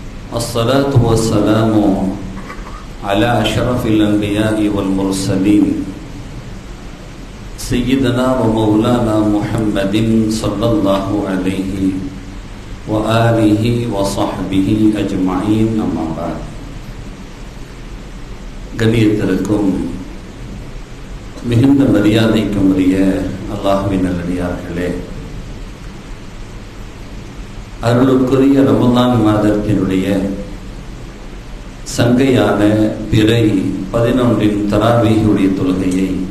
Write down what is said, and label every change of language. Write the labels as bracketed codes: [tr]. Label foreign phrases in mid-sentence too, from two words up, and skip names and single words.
[ar] الصلاة والسلام على أشرف الأنبياء والمرسلين سيدنا ومولانا محمد صلى الله عليه وآله وصحبه أجمعين أما بعد. [ta] கண்ணியத்திற்கும் மிகுந்த மரியாதைக்கும் உரிய அல்லாஹ்வின் நல்லடியார்களே, அருளுக்குரிய ரமலான் மாதத்தினுடைய சங்கையான பிறை 11 தராவீஹுடைய தொழுகையை